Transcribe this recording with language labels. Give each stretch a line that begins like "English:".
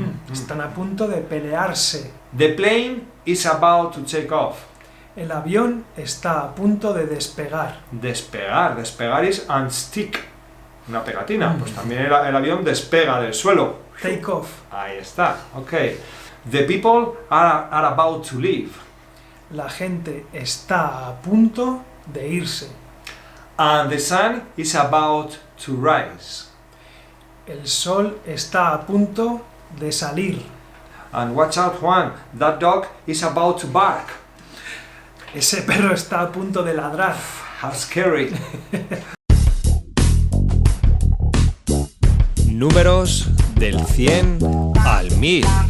Spanish: Están a punto de pelearse.
English: The plane is about to take off.
Spanish: El avión está a punto de despegar.
English: Despegar is unstick.
Spanish: Una pegatina. Pues también el avión despega del suelo.
English: Take off.
Spanish: Ahí está. Okay.
English: The people are about to leave.
Spanish: La gente está a punto de irse.
English: And the sun is about to rise.
Spanish: El sol está a punto de salir.
English: And watch out, Juan, that dog is about to bark.
Spanish: Ese perro está a punto de ladrar.
English: How scary.
Spanish: Números del 100 al 1000.